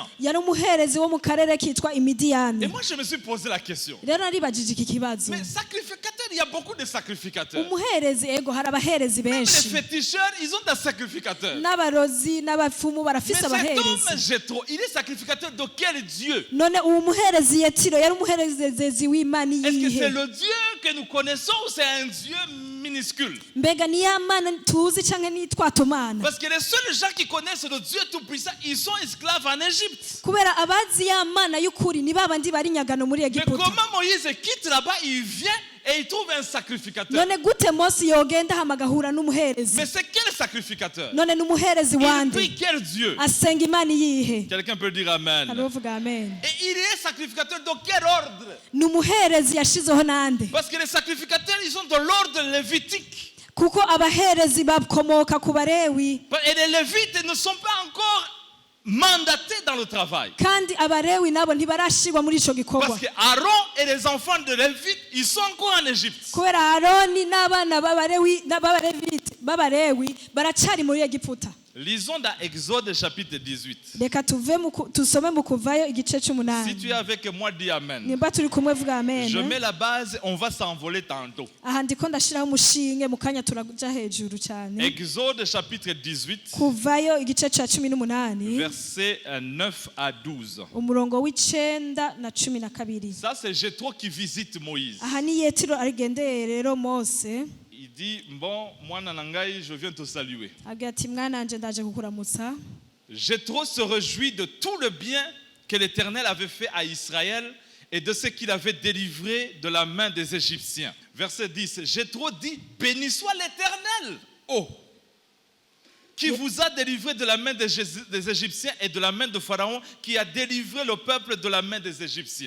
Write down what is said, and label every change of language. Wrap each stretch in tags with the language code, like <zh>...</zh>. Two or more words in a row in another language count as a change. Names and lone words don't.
<rn>yari umuherezi wo mu karere kitwa</rn> <fr>Et</fr> <rn>imidiyani.</rn> <fr>moi, je me suis posé la question.</fr> <rn>rero naribajije iki kibazo.</rn> <fr>Mais sacrificateur, il y a beaucoup de sacrificateurs.</fr> <rn>umuherezi ego hari abaherezi</rn> <fr>Même les</fr> <rn>benshi.</rn> <fr>féticheurs, ils ont des sacrificateurs.</fr> <rn>n'abarozi n'abapfumu</rn> <fr>Mais</fr> <rn>barafise</rn> <fr>cet homme,</fr> <rn>abaherezi.</rn> <fr>Jéthro, il est sacrificateur de quel Dieu?</fr> <rn>none uwo muherezi yetiro yari umuherezi w'imana</rn> <fr>Est-ce que c'est</fr> <rn>iyihe?</rn> <fr>le Dieu que nous connaissons ou c'est un Dieu minuscule?</fr> <rn>mbega ni ya mana tuzi canke ni twa tumana?</rn> <fr>Parce que les seuls gens qui connaissent le Dieu Tout-Puissant, ils sont esclaves en Égypte.</fr> <rn>kubera abazi ya mana y'ukuri ni babandi bari nyagano muri</rn> <fr>Mais</fr> <rn>egiputa.</rn> <fr>comment Moïse quitte là-bas, il vient et il trouve un sacrificateur.</fr> <rn>none gute mose yogenda hama agahura n'umuherezi?</rn> <fr>Mais c'est quel sacrificateur?</fr> <rn>none n'umuherezi</rn> <fr>Il</fr> <rn>wande</rn> <fr>prie quel Dieu?</fr> <rn>asenga imana iyihe?</rn> <fr>Quelqu'un peut dire Amen.</fr> <rn>aravuga amen.</rn> <fr>Et il est sacrificateur de quel ordre?</fr> <rn>ni umuherezi yashizeho nande?</rn> <fr>Parce que les sacrificateurs, ils sont de l'ordre lévitique.</fr> <rn>kuko abaherezi bakomoka ku barewi.</rn> <fr>Et les lévites ne sont pas encore mandatés dans le travail.</fr> <rn>kandi abarewi nabo ntibarashirwa muri ico gikorwa.</rn> <fr>Parce que Aaron et les enfants de Lévite, ils sont encore en Égypte.</fr> <rn>kubera aroni n'abana b'abarewi babarewi baracari muri egiputa.</rn> <fr>Lisons dans Exode chapitre 18.</fr> <rn>reka tusome mu kuvayo igice</rn> <fr>Si tu</fr> <rn>c'umunani</rn> <fr>es avec moi, dis Amen.</fr> <rn>nimba turi kumwe vuga amen.</rn> <fr>Je mets la base, on va s'envoler tantôt.</fr> <rn>aha ndiko ndashiraho umushinge mu kanya turaja hejuru cyane.</rn> <fr>Exode chapitre 18,</fr> <rn>kuvayo igice ca 18</rn> <fr>versets 9 à 12.</fr> <rn>umurongo w'icenda na 12.</rn> <fr>Ça, c'est Jéthro qui visite Moïse.</fr> <rn>aha ni Yetiro arigendeye rero Mose</rn> <fr>Il dit, bon, moi, Nanangai, je viens te saluer.</fr> <rn>agira ati mwana wanje ndaje kukuramutsa.</rn> <fr>Jéthro se réjouit de tout le bien que l'Éternel avait fait à Israël et de ce qu'il avait délivré de la main des Égyptiens. Verset 10, Jéthro dit, béni soit l'Éternel, oh, qui vous a délivré de la main des Égyptiens et de la main de Pharaon, qui a délivré le peuple de la main des Égyptiens.</fr>